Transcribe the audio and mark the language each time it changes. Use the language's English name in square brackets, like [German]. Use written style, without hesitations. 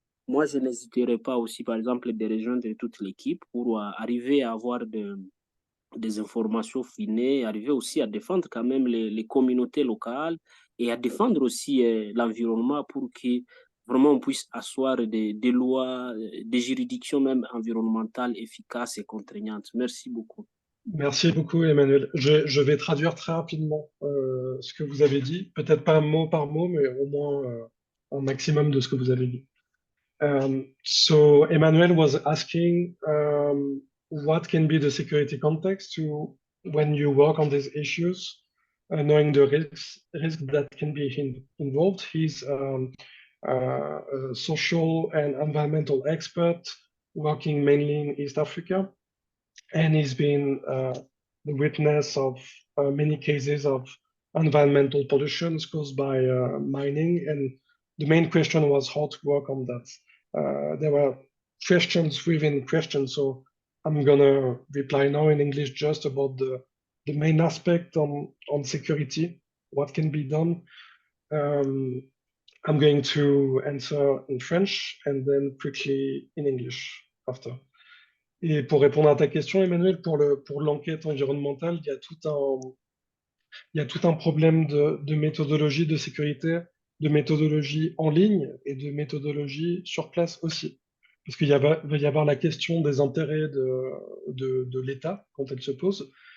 [French] Moi, je n'hésiterai pas aussi, par exemple, de rejoindre toute l'équipe pour arriver à avoir des informations finées, arriver aussi à défendre quand même les communautés locales et à défendre aussi l'environnement pour que vraiment on puisse asseoir des lois, des juridictions même environnementales efficaces et contraignantes. Merci beaucoup. Merci beaucoup, Emmanuel. Je vais traduire très rapidement ce que vous avez dit, peut-être pas mot par mot, mais au moins un maximum de ce que vous avez dit. [English] So Emmanuel was asking what can be the security context to when you work on these issues, knowing the risk that can be involved. He's a social and environmental expert working mainly in East Africa, and he's been the witness of many cases of environmental pollution caused by mining. And the main question was how to work on that. There were questions within questions, so I'm gonna reply now in English just about the main aspect on security, what can be done. I'm going to answer in French and then quickly in English after. [French] Et pour répondre à ta question, Emmanuel, pour l'enquête environnementale, il y a tout un problème de méthodologie de sécurité, de méthodologie en ligne et de méthodologie sur place aussi. Parce qu'il va y avoir la question des intérêts de l'État quand elle se pose.